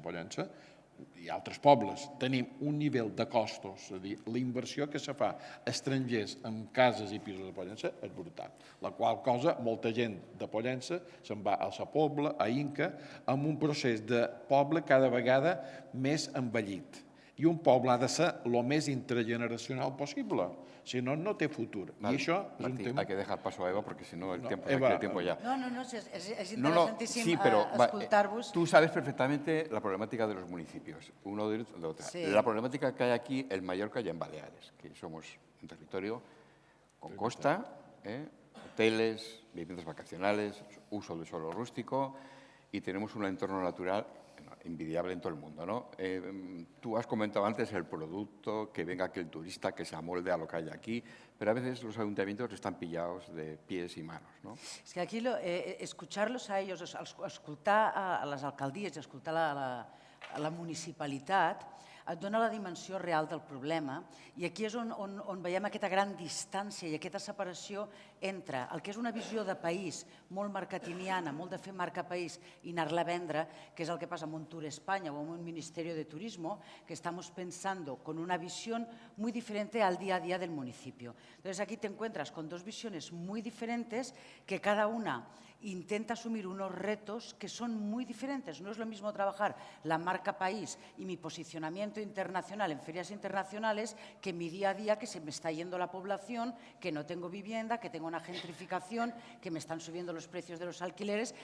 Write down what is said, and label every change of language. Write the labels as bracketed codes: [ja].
[ca] Pollença i altres pobles tenim un nivell de costos, és a dir, la inversió que se fa a estrangers en cases i pisos de Pollença és brutal. La qual cosa, molta gent de Pollença se'n va a Sa Pobla, a Inca, amb un procés de poble cada vegada més envellit. I un poble ha de ser el més intergeneracional possible. Si no, no té futur. Vale. I això és un Martí, tema... [es] hay que dejar paso a Eva porque si no el tiempo ya. No, es interesantísimo sí, pero escuchar-vos. tú sabes perfectamente la problemática de los municipios, uno de otro. Sí. La problemática que hay aquí en Mallorca y en Baleares, que somos un territorio con costa, hoteles, viviendas vacacionales, uso de suelo rústico y tenemos un entorno natural envidiable en todo el mundo, ¿no? Tú has comentado antes el producto, que venga aquí el turista, que se amolde a lo que hay aquí, pero a veces los ayuntamientos están pillados de pies y manos, ¿no? [ca] És que aquí escuchar-los a ells, escoltar a les alcaldies i escoltar a la municipalitat, et dona la dimensió real del problema i aquí és on veiem aquesta gran distància i aquesta separació entre el que és una visió de país molt marketingiana, molt de fer marca país i anar-la a vendre, que és el que passa amb un Tour España o amb un Ministerio de Turismo, [es] que estamos pensando con una visión muy diferente al día a día del municipio. Entonces aquí te encuentras con dos visiones muy diferentes que cada una intenta asumir unos retos que son muy diferentes. No es lo mismo trabajar la marca país y mi posicionamiento internacional en ferias internacionales que mi día a día, que se me está yendo la población, que no tengo vivienda, que tengo una gentrificación, que me están subiendo los precios de los alquileres.